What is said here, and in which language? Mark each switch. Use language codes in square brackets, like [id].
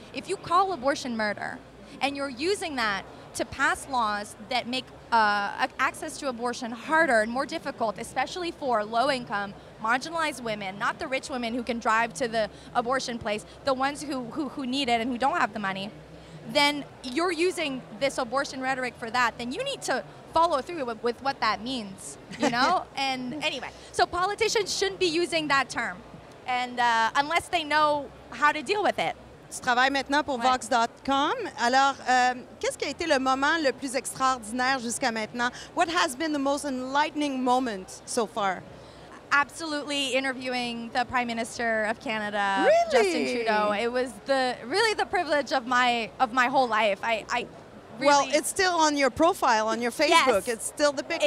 [en] If you call abortion murder, and you're using that to pass laws that make access to abortion harder and more difficult, especially for low-income, marginalized women, not the rich women who can drive to the abortion place, the ones who need it and who don't have the money, then you're using this abortion rhetoric for that, then you need to follow through with what that means, And anyway, so politicians shouldn't be using that term, and unless they know how to deal with it. [fr] Tu travailles maintenant pour Vox.com. Alors, qu'est-ce qui a été le moment le plus extraordinaire jusqu'à maintenant? [en] What has been the most enlightening moment so far? Absolutely interviewing the Prime Minister of Canada, really? Justin Trudeau. It was really the privilege of my whole life. I really, well, it's still on your profile on your Facebook. Yes, it's still the picture.